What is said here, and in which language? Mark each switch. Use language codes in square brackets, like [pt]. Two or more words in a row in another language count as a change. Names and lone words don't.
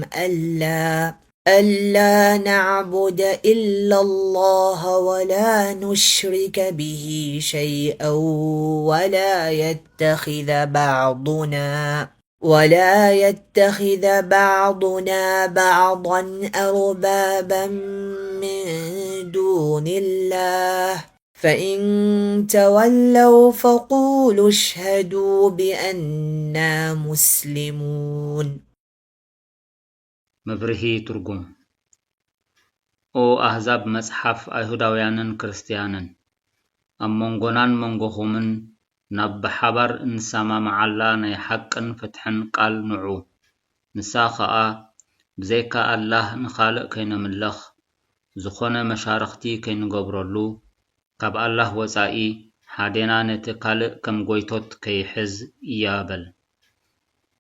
[ar] ألا نعبد إلا الله ولا نشرك به شيئا ولا يتخذ بعضنا بعضا أربابا من دون الله فإن تولوا فقولوا اشهدوا بأننا مسلمون. [ti] መብርሂ ትርጉም ኦ ኣህዛብ መጽሓፍ ኣይሁዳውያንን ክርስቲያንን ኣብ መንጎናን መንጎኹምን ናብ ብሓባር እንሰማምዓላ ናይ ሓቅን ፍትሕን ቃል ንዑ ንሳ ኸኣ ብዘይካ ኣላህ ንኻልእ ከይነምለኽ ዝኾነ መሻርኽቲ ከይንገብረሉ ካብ ኣላህ ወፃኢ ሓዴና ነቲ ካልእ ከም ጎይቶት ከይሕዝ እያበል።